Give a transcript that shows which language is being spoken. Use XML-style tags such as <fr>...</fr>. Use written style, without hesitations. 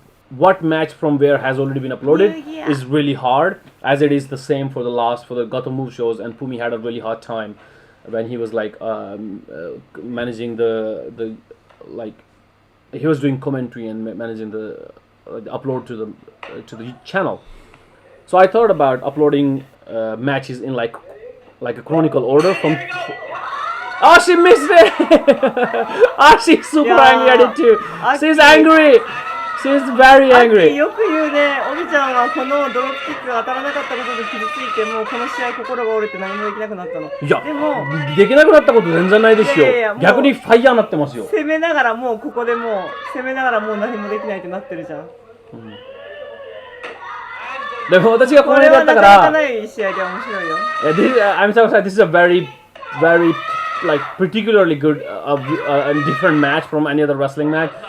<en>what match from where has already been uploaded is really hard, as it is the same for the Gatoh Move shows, and Pumi had a really hard time when he was like managing the like he was doing commentary and managing the upload to the channel. So I thought about uploading matches in like a chronicle order from. Oh, she missed it! Oh, she's super angry at it too. She's angry. She's very angry.</en> <ja>よく言うね、おびちゃんはこのドロップキックが当たらなかったことで傷ついて、もうこの試合心が折れて何もできなくなったの。いや、でもできなくなったこと全然ないですよ。逆にファイヤーになってますよ。攻めながらもうここでもう攻めながらもう何もできないってなってるじゃん。でも私がこれだったから。これはなかなかない試合で面白いよ。</ja> <en>I'm sorry, this is a very like particularly good and different match from any other wrestling match.</en>